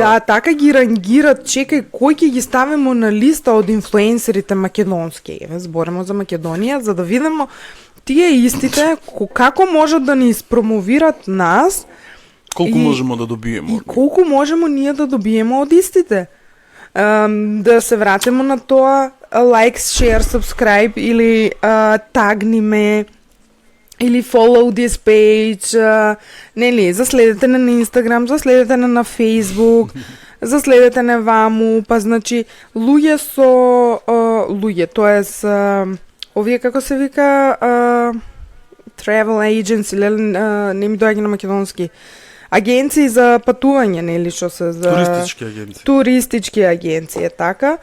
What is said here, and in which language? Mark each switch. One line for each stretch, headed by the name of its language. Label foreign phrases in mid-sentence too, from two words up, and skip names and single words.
Macedonian: Да, така ги рангират, чекај кој ќе ги ставимо на листа од инфлуенсерите македонски. Еве зборимо за Македонија, за да видиме тие истите како можат да ни испромовират нас. Колку можеме да добиеме. И колку можеме ние да добиеме од истите. Да се вратиме на тоа
English: like, share, subscribe
Macedonian: или тагни ме или
English: follow this page,
Macedonian: нели, заследете на Instagram, заследете на Facebook, заследете на ваму, па значи луѓе, тоест овие како се вика
English: travel agency,
Macedonian: не ми доаѓа на македонски, агенции за патување, нели, што се за туристички агенции, е така.